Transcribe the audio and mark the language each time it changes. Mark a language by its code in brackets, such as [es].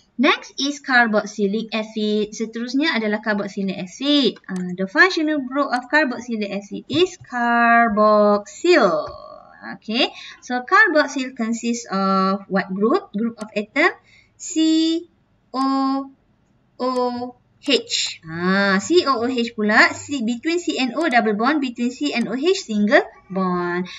[en] Next is carboxylic acid. [ms] Seterusnya adalah carboxylic acid. [en] The functional group of carboxylic acid is carboxyl. Okay, so carboxyl consists of what group? Group of atom COOH. COOH pula, between C and O double bond, between C and OH single bond.